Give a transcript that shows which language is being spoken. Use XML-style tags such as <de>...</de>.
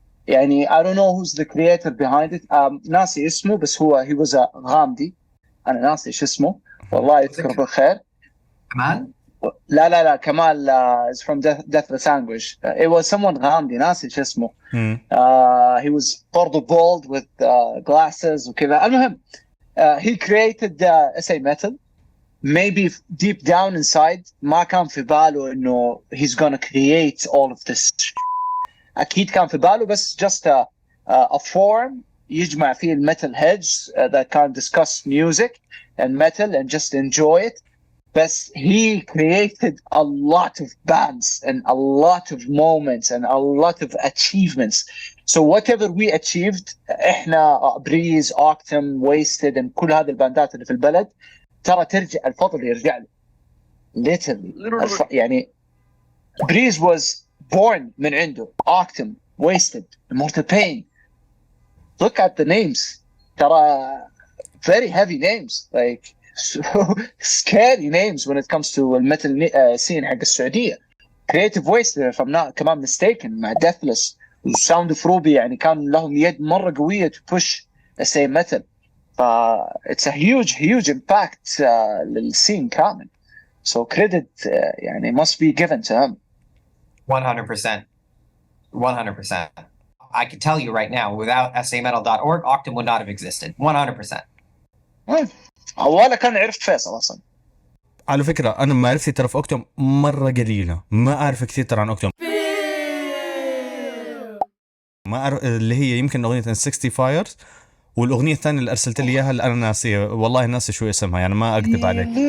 <en>يعني I don't know who's the creator behind it.</en> <ar>ناسي اسمه، بس</ar> <en>he was a</en> <ar>غامدي. أنا ناسي شو اسمه، والله يذكره بالخير. كمال؟</ar> <en>لا كمال is from Deathless Anguish. It was someone غامدي</en> <ar>ناسي شو اسمه.</ar> <en>He was برضو bald with glasses وكذا. المهم he created SA Metal. Maybe deep down inside</en> <ar>ما كان في باله إنه</ar> <en>he's gonna create all of this.</en> <ar>أكيد كان في باله بس</ar> <en>just a forum</en> <ar>يجمع فيه الميتال</ar> <en>heads that can discuss music and metal and just enjoy it. but he created a lot of bands and a lot of moments and a lot of achievements. So whatever we achieved,</en> <ar>احنا بريز أوكتوم ويستد and كل هذه الباندات اللي في البلد ترى ترجع الفضل يرجع له literally. يعني بريز was born من عنده أوكتوم ويستد Mortal Pain.</ar> <en>Look at the names. ترى very heavy names, like so scary names when it comes to الميتال scene</en> <ar>حق السعودية. Creative Waste</ar> <en>if I'm not</en> <ar>كمان mistaken مع Deathless وساوند اوف روبي يعني كان لهم يد مرة قوية</ar> <en>to push say metal. It's a huge impact</en> <ar>للسين كامل.</ar> <en>So credit يعني must be given to him. 100%. 100%. I can tell you right now, without sametal.org, Ooktoom would not have existed. 100%.</en> <ar>أولا كان عرفت فيصل أصلا. على فكرة أنا معرفتي ترى في أوكتوم مرة قليلة، ما أعرف كثير ترى عن أوكتوم. ما أعرف اللي هي يمكن أغنية 60 Fires، والأغنية الثانية اللي أرسلت لي إياها اللي أنا ناسية، والله ناسي شو اسمها يعني ما أكذب عليك.</ar>